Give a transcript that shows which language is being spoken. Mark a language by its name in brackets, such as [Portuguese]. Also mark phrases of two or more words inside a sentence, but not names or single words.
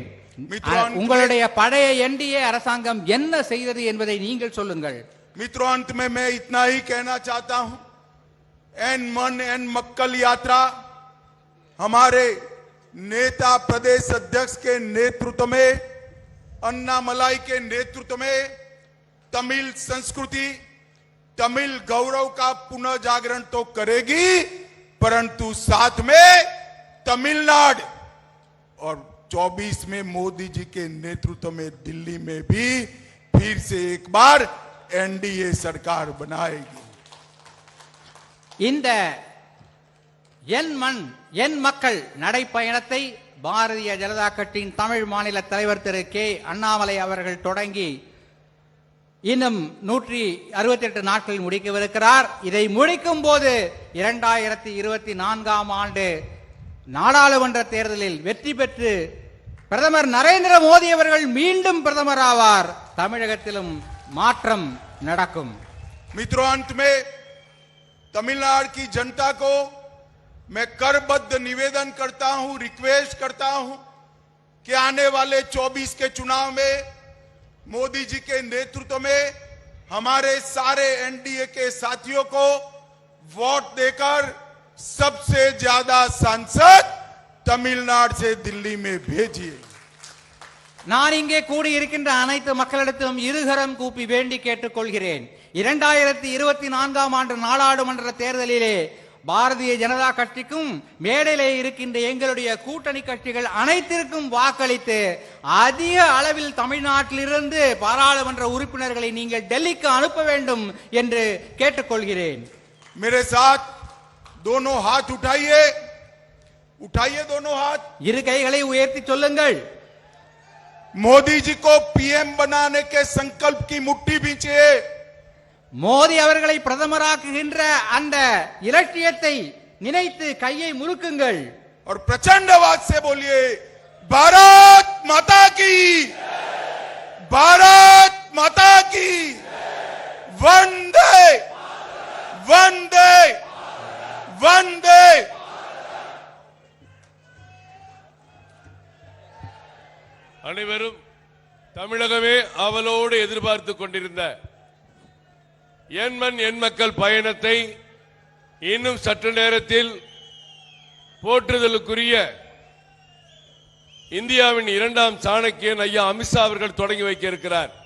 [Tamil] உங்களுடைய பழைய என்டிஏ அரசாங்கம் என்ன செய்தது என்பதை நீங்கள் சொல்லுங்கள். [Hindi] मित्रों, अंत में मैं इतना ही कहना चाहता हूं, एन मन एन मक्कल यात्रा हमारे नेता प्रदेश अध्यक्ष के नेतृत्व में, अन्नामलाई के नेतृत्व में तमिल संस्कृति, तमिल गौरव का पुनः जागरण तो करेगी, परंतु साथ में तमिलनाडु और 24 में मोदी जी के नेतृत्व में दिल्ली में भी फिर से एक बार एनडीए सरकार बनाएगी। [Tamil] இந்த என் மண் என் மக்கள் நடைப்பயணத்தை பாரதிய ஜனதா கட்சியின் தமிழ் மாநில தலைவர் திரு கே அண்ணாமலை அவர்கள் தொடங்கி இன்னும் 168 நாட்களில் முடிக்கவிருக்கிறார். இதை முடிக்கும் போது 2024ஆம் ஆண்டு நாடாளுமன்ற தேர்தலில் வெற்றி பெற்று பிரதமர் நரேந்திர மோடி அவர்கள் மீண்டும் பிரதமர் ஆவார். தமிழகத்திலும் மாற்றம் நடக்கும். [Hindi] मित्रों, अंत में तमिलनाडु की जनता को मैं करबद्ध निवेदन करता हूं, रिक्वेस्ट करता हूं कि आने वाले 24 के चुनाव में मोदी जी के नेतृत्व में हमारे सारे एनडीए के साथियों को वोट देकर सबसे ज्यादा सांसद तमिलनाडु से दिल्ली में भेजिए। [Tamil] நான் இங்கே கூடியிருக்கின்ற அனைத்து மக்களிடத்திலும் இருகரம் கூப்பி வேண்டி கேட்டுக்கொள்கிறேன். 2024ஆம் ஆண்டு நாடாளுமன்ற தேர்தலிலே பாரதிய ஜனதா கட்சிக்கும் மேடையிலே இருக்கின்ற எங்களுடைய கூட்டணி கட்சிகள் அனைத்திற்கும் வாக்களித்து அதிக அளவில் தமிழ்நாட்டிலிருந்து பாராளுமன்ற உறுப்பினர்களை நீங்கள் டெல்லிக்கு அனுப்ப வேண்டும் என்று கேட்டுக்கொள்கிறேன். [Hindi] मेरे साथ दोनों हाथ उठाइए, उठाइए दोनों हाथ। [Tamil] இரு கைகளை உயர்த்தி சொல்லுங்கள். [Hindi] मोदी जी को पीएम बनाने के संकल्प की मुट्ठी भींचिए। [Tamil] மோடி அவர்களை பிரதமராக்குகின்ற அந்த இலட்சியத்தை நினைத்து கையை முறுக்குங்கள். [Hindi] और प्रचंड आवाज से बोलिए, भारत माता की, भारत माता की, वंदे वंदे वंदे। [Tamil] அனைவரும் தமிழகமே ஆவலோடு எதிர்பார்த்து கொண்டிருந்த என் மண் என் மக்கள் பயணத்தை இன்னும் சற்று நேரத்தில் போற்றுதலுக்குரிய இந்தியாவின் 2ஆம் சாணக்கியன் ஐயா அமித்ஷா அவர்கள் தொடங்கி வைக்க இருக்கிறார்.